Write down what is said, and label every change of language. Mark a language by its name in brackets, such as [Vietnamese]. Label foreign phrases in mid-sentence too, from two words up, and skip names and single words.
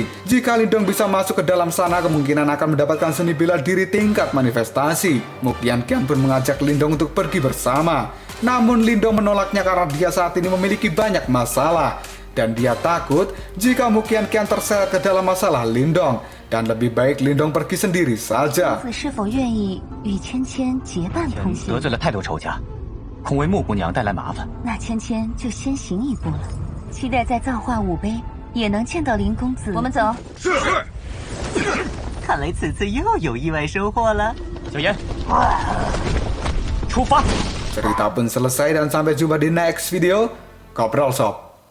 [Indonesian] Jika Lindong bisa masuk ke dalam sana, kemungkinan akan mendapatkan seni bela diri tingkat manifestasi. Mu Qianqian pun mengajak Lindong untuk pergi bersama. Namun Lindong menolaknya karena dia saat ini memiliki banyak masalah. Dan dia takut jika Mu Qianqian terseret ke dalam masalah Lindong. Dan lebih baik Lindong pergi sendiri saja. [Chinese] 子是否愿意与芊芊结伴同行得？罪了太多仇家，恐为穆姑娘带来麻烦。那芊芊就先行一步了。期待在造化武碑也能见到林公子。我们走。看来此次又有意外收获了。小妍，出发！ [Indonesian] Cerita pun selesai dan sampai jumpa di [English] next video. [Indonesian] Kopral Shop.